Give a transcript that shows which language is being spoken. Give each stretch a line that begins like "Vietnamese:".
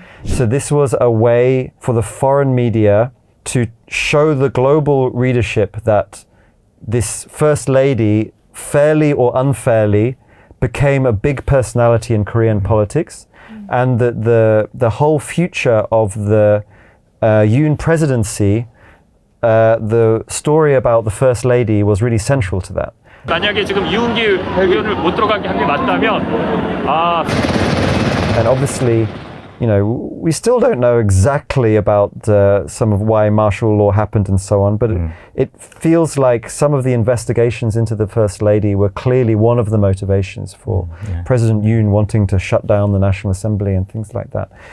English: So this was a way for the foreign media to show the global readership that this First Lady, fairly or unfairly, became a big personality in Korean politics, and that the whole future of the Yoon presidency, the story about the First Lady was really central to that.
Korean: 만약에 지금 이훈기 의원을 못 들어가게 한 게 맞다면
English: And obviously, you know, we still don't know exactly about some of why martial law happened and so on, but it feels like some of the investigations into the First Lady were clearly one of the motivations for President Yoon wanting to shut down the National Assembly and things like that.